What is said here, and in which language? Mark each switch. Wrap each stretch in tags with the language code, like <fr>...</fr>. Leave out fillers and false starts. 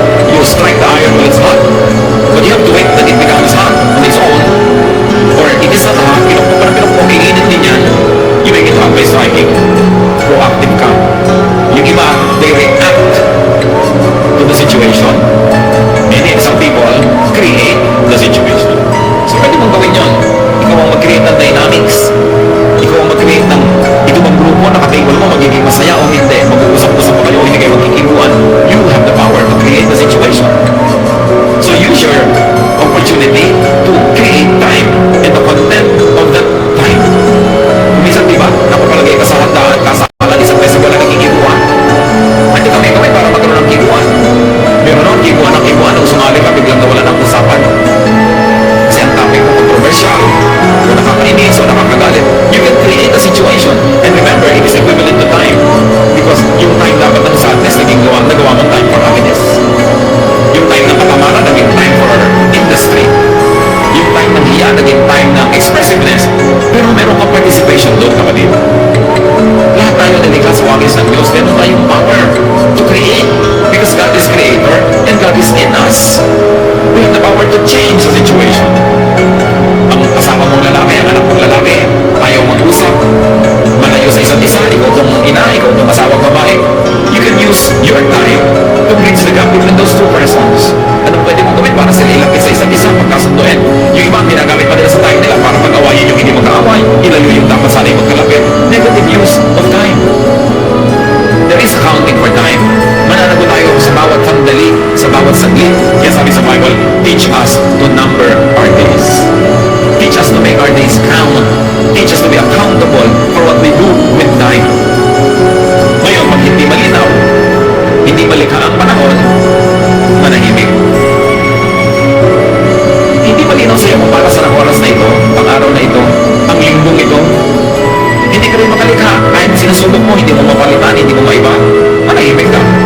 <en>You strike the iron when it's hot, but you have to wait that it becomes hot on its own. Or it is not hot,</en> <tl>parang pinapokinginin din yan.</tl> <en>You make it hot by striking. Proactive ka.</en> <tl>Yung iba,</tl> <en>they react to the situation. And then some people create the situation.</en> <tl>So pwede mong gawin yun. Ikaw ang mag-create ng dynamics. Ikaw ang mag-create ng ito bang grupo na katable mo magiging masaya o hindi. Mag-uusap-usap pa kayo o hindi kayo magkikibuan.</tl> <en>You have the power to create the situation. So use your opportunity to create time and the content of that time.</en> <tl>Minsan diba, napapalagay ka sa handaan, kasalan, isang beses wala nakikibuan. Hindi kami para magkaroon ng kibuan. Pero noon, kibuan nung sumali ka, biglang nawala ng usapan. Kasi ang topic mo controversial, o nakakainis o nakakagalit.</tl> <en>You can create a situation. And remember, it is equivalent to time. Because</en> <tl>yung</tl> <en>time</en> <tl>dapat ng</tl> <en>sadness,</en> <tl>nagawa mong</tl> <en>time for happiness.</en> <tl>Yung time ng katamaran, naging</tl> <en>time for industry.</en> <tl>Yung time ng hiya, naging time ng expressiveness. Pero meron kang participation doon, kapatid. Lahat tayo nalikha sa wangis ng Diyos. Meron tayong</tl> <en>power to create. Because God is creator and God is in us. We have the power to change the situation.</en> <tl>Ang kasama mong lalaki, ang anak mong lalaki, ayaw mag-usap, malayo sa isa't isa, ikaw itong ina, ikaw itong asawang babae.</tl> <en>You can use your time to bridge the gap between those two persons.</en> <tl>Anong pwede mong gawin para sila ilapit sa isa't isa, pagkasunduin? Yung iba, ginagamit pa nila sa time nila para pag-awayin yung hindi magkaaway, ilayo yung dapat sana yung magkalapit.</tl> <en>Negative use of time. There is accounting for time.</en> <tl>Mananagot tayo sa bawat sandali, sa bawat saglit. Kaya sabi sa</tl> <en>Bible, teach us to number our days. Teach us to make our days count. Teach us to be accountable for what we do with time.</en> <tl>Ngayon, pag hindi malinaw, hindi malikha ang panahon, manahimik. Hindi malinaw sa'yo kung para sa oras na ito, ang araw na ito, ang linggong ito, hindi ka rin makalikha. Kahit sinasubok mo, hindi mo mapalitan, hindi mo maiba, manahimik ka.</tl>